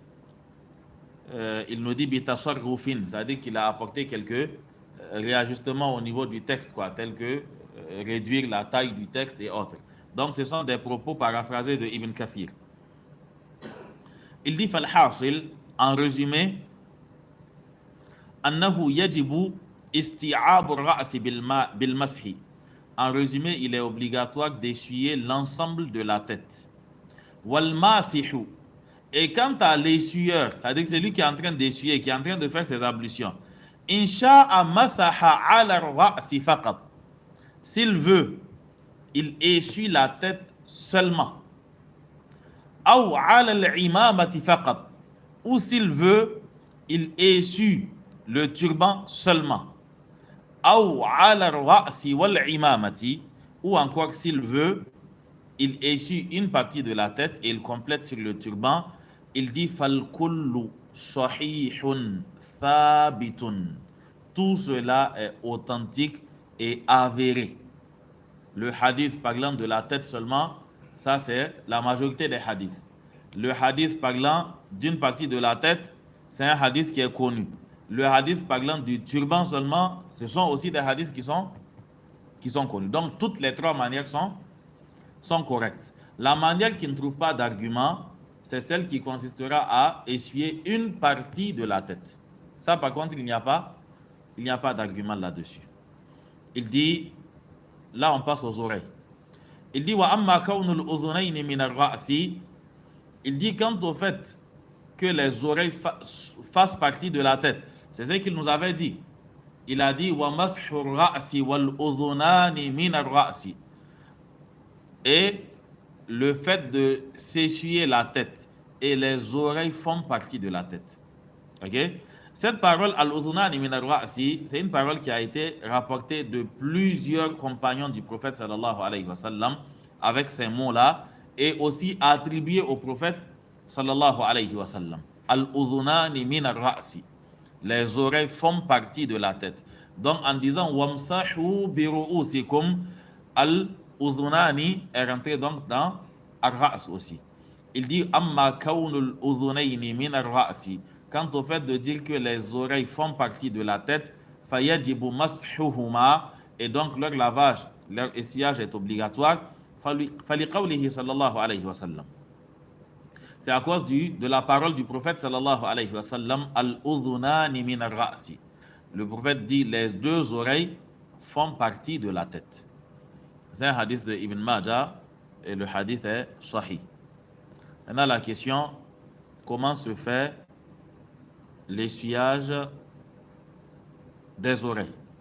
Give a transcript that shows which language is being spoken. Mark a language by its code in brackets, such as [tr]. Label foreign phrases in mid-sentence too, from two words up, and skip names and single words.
[fr] Il nous dit bitasarrufin, c'est-à-dire qu'il a apporté quelques réajustements au niveau du texte, quoi, tels que réduire la taille du texte et autres. Donc ce sont des propos paraphrasés de Ibn Kathir. Il dit Falhasil en résumé, [ar] أنه يجب استيعاب الرأس بالمسح. [fr] En résumé, il est obligatoire d'essuyer l'ensemble de la tête. Wal masihu. Et quant à l'essueur, c'est-à-dire que c'est lui qui est en train d'essuyer, qui est en train de faire ses ablutions, [ar] إن شاء مسح على الرأس فقط. [fr] S'il veut, il essuie la tête seulement. [ar] Ou على العمامة فقط. [fr] Ou s'il veut, il essuie le turban seulement. [ar] Ou على الرأس والعمامة, [fr] ou encore s'il veut, il essuie une partie de la tête et il complète sur le turban. Il dit [ar] فالكل صحيح ثابت. [fr] Tout cela est authentique et avéré. Le hadith parlant de la tête seulement, ça c'est la majorité des hadiths. Le hadith parlant d'une partie de la tête, c'est un hadith qui est connu. Le hadith parlant du turban seulement, ce sont aussi des hadiths qui sont connus. Donc toutes les trois manières sont correctes. La manière qui ne trouve pas d'argument, c'est celle qui consistera à essuyer une partie de la tête. Ça par contre, il n'y a pas d'argument là-dessus. Il dit, là on passe aux oreilles. Il dit [ar] وأما كون الأذنين من الرأس. [fr] Il dit quant au fait que les oreilles fassent partie de la tête. C'est ce qu'il nous avait dit. Il a dit [ar] ومسح الرأس والأذنان من الرأس. [fr] Et le fait de s'essuyer la tête et les oreilles font partie de la tête. OK? Cette parole [ar] الأذنان من الرأس, [fr] c'est une parole qui a été rapportée de plusieurs compagnons du prophète [ar] صلى الله عليه وسلم [fr] avec ces mots-là et aussi attribuée au prophète [ar] صلى الله عليه وسلم. الأذنان من الرأس. [fr] Les oreilles font partie de la tête. Donc en disant [ar] وامسحوا برءوسكم, [fr] al-udhunani est rentré donc dans ar-ra's aussi. Il dit [ar] أما كون الأذنين من الرأس. [fr] Quant au fait de dire que les oreilles font partie de la tête, [ar] فيجب مسحهما, [fr] et donc leur lavage, leur essuyage est obligatoire. [ar] فلقوله صلى الله عليه وسلم. [fr] C'est à cause de la parole du prophète [ar] صلى الله عليه وسلم, الأذنان من الرأس. [fr] Le prophète dit les deux oreilles font partie de la tête. C'est un hadith de Ibn Majah et le hadith est sahih. Maintenant la question, comment se fait l'essuyage des oreilles?